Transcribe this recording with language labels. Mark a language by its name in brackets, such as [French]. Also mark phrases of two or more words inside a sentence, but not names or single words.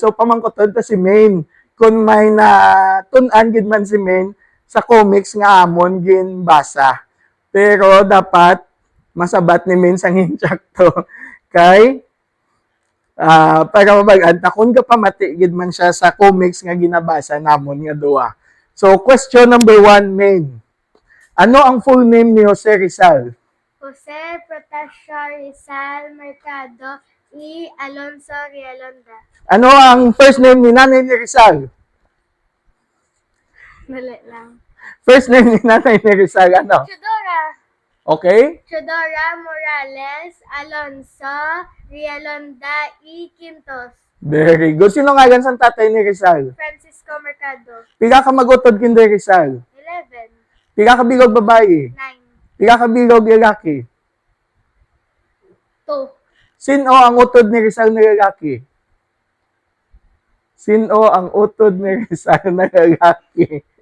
[Hiligaynon] So, pamangkotod ta si Maine. Kung may natun-an gidman si Maine, sa comics nga amon ginbasa. Pero dapat masabat ni Min sang hinchakto kay para mabag-anta kung kapamati gid man siya sa comics nga ginabasa namon nga duha. [English] So question number 1, [Hiligaynon] Min. Ano ang [English] full name [Hiligaynon] ni Jose Rizal? Jose Protasio Rizal Mercado y Alonso Rialonda. Ano ang [English] first name [Hiligaynon] ni nanay ni Rizal? Dali lang. [English] First name [Hiligaynon] ni nanay ni Rizal, ano? Teodora. Okay? Teodora Morales Alonso Rialonda y Quintos. [English] Very good. [Hiligaynon] Sino nga yan sa tatay ni Rizal? Francisco Mercado. Pila ka magutod kinday Rizal? 11. Pila ka bilog babae? 9. Pila ka bilog lalaki? 2. Sino ang utod ni Rizal na lalaki? Sino ang utod ni Rizal na lalaki?